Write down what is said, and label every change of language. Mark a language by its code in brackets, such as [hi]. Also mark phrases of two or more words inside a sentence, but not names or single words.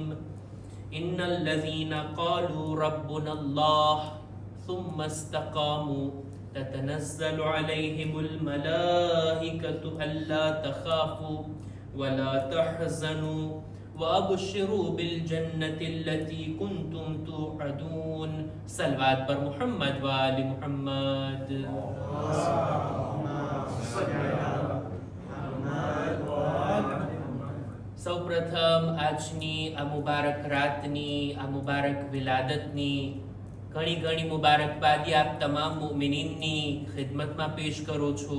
[ar] إن الذين قالوا ربنا الله ثم استقاموا تتنزل عليهم الملائكة ألا تخافوا ولا تحزنوا وأبشروا بالجنة التي كنتم توعدون. [ur] صلوات پر محمد و آل محمد. [gu] સૌ પ્રથમ આજની આ મુબારક રાતની, આ મુબારક વિલાદતની ઘણી ઘણી મુબારકબાદી આપ તમામ મુમિનીનની ખિદમતમાં પેશ કરું છું.